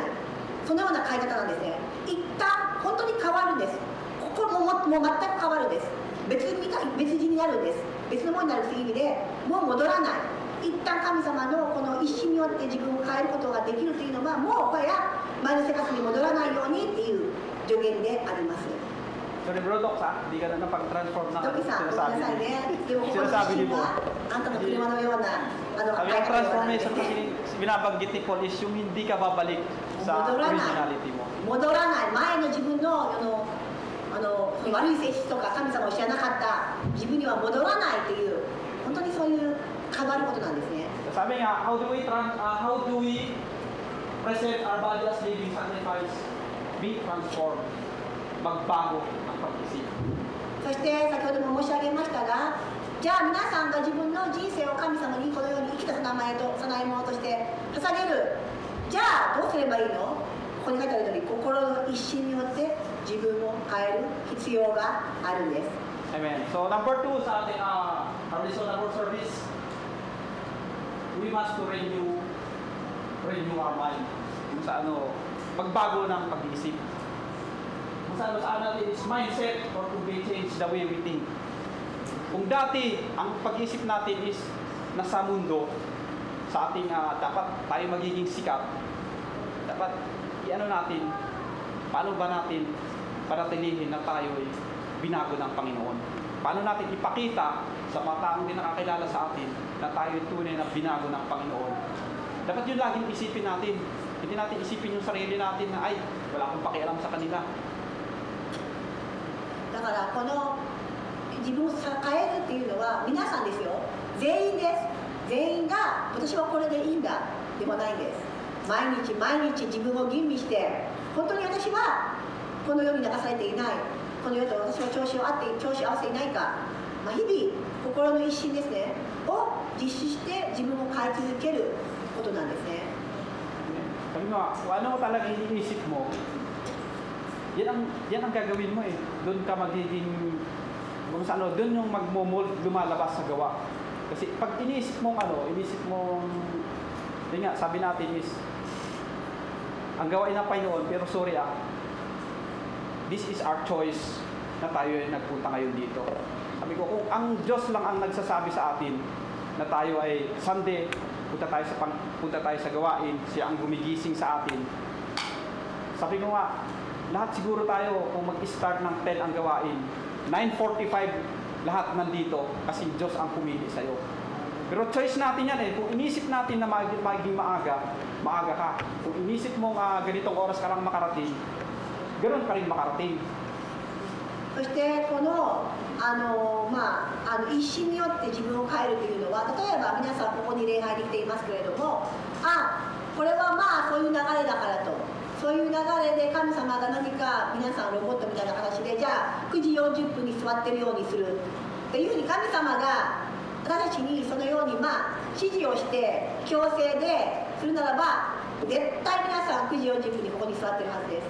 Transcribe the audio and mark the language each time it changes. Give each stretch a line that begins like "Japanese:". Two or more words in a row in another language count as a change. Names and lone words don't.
Japanese: そのような変え方なんですね。一旦本当に変わるんです。ここも全く変わるんです。別人になるんです。別のものになるという意味でもう戻らない。一旦神様のこの一心によって自分を変えることができるというのは、もうこれや前の生活に戻らないようにっていう助言であります。
English: Sorry bro,
Filipino: Doc, hindi ka na napag-transform na
Japanese: ドキさん、ごめんなさいね。でもここの一心はあんたの車のような
Filipino: Sabi ang transformation kasi binabanggit ni Paul is yung hindi ka babalik sa originality mo.
Japanese: 戻らない。前の自分の悪い性質とか神様を知らなかった自分には戻らないという、本当にそういう変わることなんですね。
Filipino: Sabi nga,
English: how do we present our body as living sacrifice? Be transformed.
Filipino: Magbago ang pag-isip.
Japanese: そして先ほども申し上げましたが、じゃあ皆さんが自分の人生を神様にこのように生きた供え物として捧げる。じゃあどうすればいいの？ここに書いてあるように心の一心によって自分を変える必要があるんです。
English: Amen. So number 2
Filipino: sa ating
English: horizontal service, we must to renew our mind.
Filipino: Kung sa pagbago ng pag-iisip. Kung saan natin
English: is mindset or to be change the way we think.
Filipino: Kung dati ang pag-iisip natin is nasa mundo, sa ating dapat tayo magiging sikat, dapat natin, paano ba natin paratilihin na tayo ay binago ng Panginoon? Paano natin ipakita sa mga taong hindi nakakilala sa atin na tayo tunay na binago ng Panginoon? Dapat yun laging isipin natin. Hindi natin isipin yung sarili natin na ay, wala akong pakialam sa kanila.
Japanese: だからこの自分を変えるっていうのは皆さんですよ。全員です。全員が私はこれでいいんだではないんです。毎日自分を吟味して、本当に私はこの世に流されていない、この世と私は調子を合わせていないか、日々心の一心ですねを実施して自分を変え続けることなんですね。
Filipino: Sabi mo, kung ano talaga iniisip mo, yan ang gagawin mo eh. Doon ka magiging, doon yung magmomold, lumalabas sa gawa. Kasi pag iniisip mong yun nga, sabi natin is, ang gawain ng Panginoon, pero
English: sorry this is our choice
Filipino: na tayo ay nagpunta ngayon dito. Sabi ko, kung ang Diyos lang ang nagsasabi sa atin na tayo ay Sunday, punta tayo sa gawain, siya ang gumigising sa atin. Sabi ko nga, lahat siguro tayo kung mag-start ng 10 ang gawain, 9:45 lahat nandito kasi Diyos ang pumili sa'yo. Pero choice natin yan eh. Kung inisip natin na magiging maaga ka. Kung inisip mo ganitong oras ka lang makarating, ganoon ka rin makarating.
Japanese: そしてこの一心によって自分を変えるというのは、例えば皆さんここに礼拝に来ていますけれども、これはそういう流れだからと、そういう流れで神様が何か皆さんロボットみたいな形で、じゃあ9時40分に座ってるようにするっていうふうに神様が私たちにそのように指示をして強制でするならば、絶対皆さん9時40分にここに座ってるはずです。